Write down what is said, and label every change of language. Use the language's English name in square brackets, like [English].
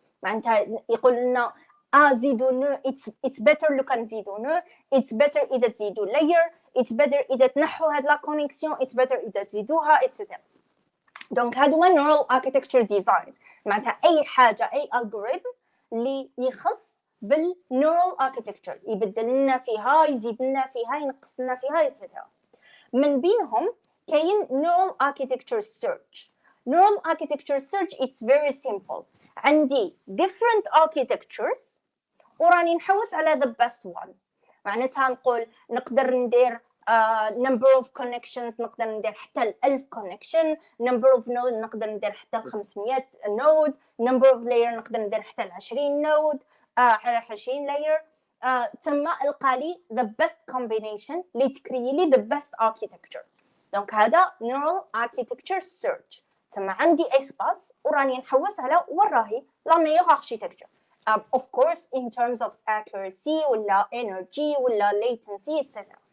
[Arabic] معناتها يقول لنا زيدوا نو [English] it's better [Arabic] لو كان زيدوا نو، it's better اذا تزيدوا layer، it's better اذا تنحوا هاد لا كونيكسيون، it's better اذا تزيدوها etc. دونك هذا هو neural architecture design، معناتها اي حاجه اي algorithm اللي يخص بالنيورال اركيتكتشر، يبدل لنا فيها، يزيد لنا فيها، ينقص لنا فيها etc. من بينهم كاين neural architecture search. [English] neural architecture search it's very simple. [Arabic] عندي [English] different architectures [Arabic] وراني نحوس على [English] the best one. [Arabic] معناتها نقول نقدر ندير [English] number of connections [Arabic] نقدر ندير حتى [English] 1000 connection, number of node نقدر ندير حتى 500 node, number of layer نقدر ندير حتى 20 node 20 layer. [Arabic] تم القالي [English] the best combination [Arabic] اللي تكري لي [English] the best architecture. [Arabic] دونك هذا neural architecture search. تم عندي espace وراني نحوس على وراهي [French] la meilleure architecture. [English] Of course in terms of accuracy [Arabic] ولا [English] energy ولا latency etc.